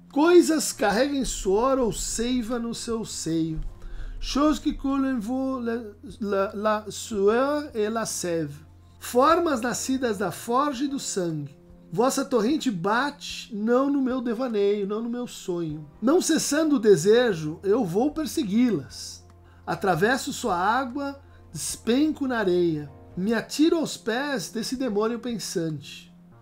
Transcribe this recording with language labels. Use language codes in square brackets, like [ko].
[pt] Coisas carreguem suor ou seiva no seu seio. [fr] Choses qui coulent en vous la sueur et la sève. [pt] Formas nascidas da forja e do sangue. Vossa torrente bate, não no meu devaneio, não no meu sonho. Não cessando o desejo, eu vou persegui-las. Atravesso sua água, despenco na areia. Me atiro aos pés desse demônio pensante.